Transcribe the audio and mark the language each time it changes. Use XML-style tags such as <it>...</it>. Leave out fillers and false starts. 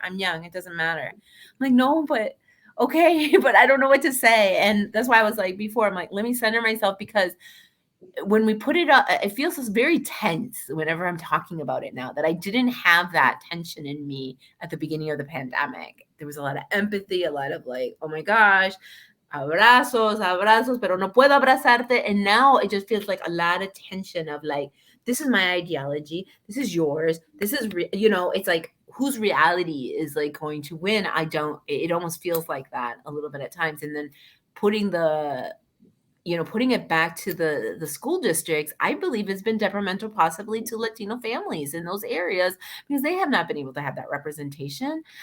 <en>I'm young. It doesn't matter. I'm like, no, but okay, but I don't know what to say. And that's why I was like before, I'm like, let me center myself because when we put it up, it feels very tense whenever I'm talking about it now that I didn't have that tension in me at the beginning of the pandemic. There was a lot of empathy, a lot of like, oh my gosh,</en> <es>abrazos, abrazos, pero no puedo abrazarte.</es> <en>And now it just feels like a lot of tension of like, this is my ideology, this is yours, this is, it's like, whose reality is like going to win? I don't, it almost feels like that a little bit at times. And then putting the, putting it back to the school districts, I believe has been detrimental possibly to Latino families in those areas because they have not been able to have that representation.</en>